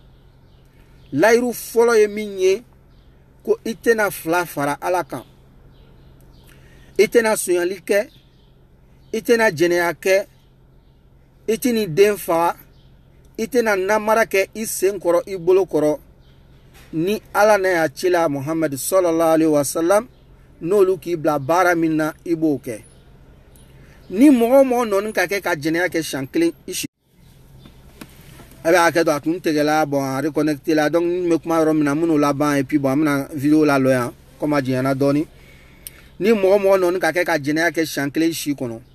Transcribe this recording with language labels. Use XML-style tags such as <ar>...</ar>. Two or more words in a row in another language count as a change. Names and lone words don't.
<bm>layiru fɔlɔ ye min ye ko i tɛna fila fara ala kan i tɛna sonyali kɛ i tɛna jɛnɛya kɛ i tɛna den faga i tɛna namara kɛ i sen kɔrɔ i bolo kɔrɔ ni ala n'a y'a ci la Muhammad</bm> <ar>sallallahu alaihi wasallam</ar> <bm>n'olu k'i bila baara min na i b'o kɛ ni mɔgɔ o mɔgɔ nɔni ka kɛ ka jɛnɛya kɛ siɲɛ kelen i si a bɛ hakɛ dɔ a tun tigɛla bon a reconnecté la donc n bɛ kuma yɔrɔ min na minnu laban</bm> <fr>et puis bon</fr> <bm>an bɛna vidéo la lɔ yan comme a jɛnyana dɔɔni ni mɔgɔ o mɔgɔ nɔni ka kɛ ka jɛnɛya kɛ siɲɛ kelen i si kɔnɔ</bm>